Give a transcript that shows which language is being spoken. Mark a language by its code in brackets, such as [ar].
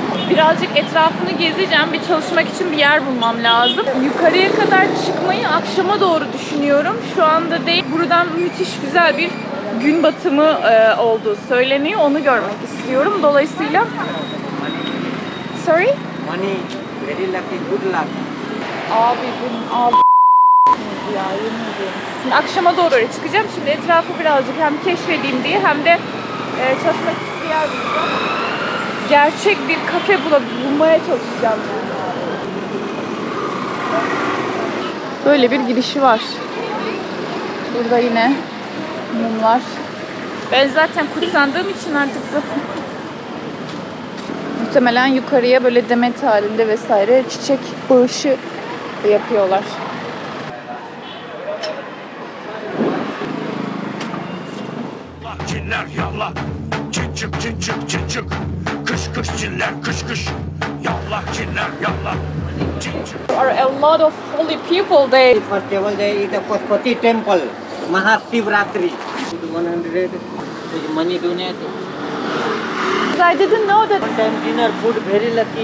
[tr] Birazcık etrafını gezeceğim. Bir çalışmak için bir yer bulmam lazım. Yukarıya kadar çıkmayı akşama doğru düşünüyorum. Şu anda değil. Buradan müthiş güzel bir gün batımı olduğu söyleniyor. Onu görmek istiyorum. Dolayısıyla... [en] Sorry? Money, very lucky, good luck. [tr] Abi ya yemin ediyorum. Şimdi akşama doğru çıkacağım. Şimdi etrafı birazcık hem keşfedeyim diye hem de çalışmak için bir yer bulacağım. Gerçek bir kafe bulmaya çalışacağım. Böyle bir girişi var. Burada yine mumlar. Ben zaten kutsandığım için artık muhtemelen yukarıya böyle demet halinde vesaire çiçek bağışı yapıyorlar. Çiller yallah, çık çık çık çık çık çık. Kış kış çiller kış kış. Yallah çiller yallah. Çık çık. [en] There are a lot of holy people there. The festival day is the Pashupati temple, Mahashivratri. 100 is money donate. I didn't know that. One time dinner food very lucky.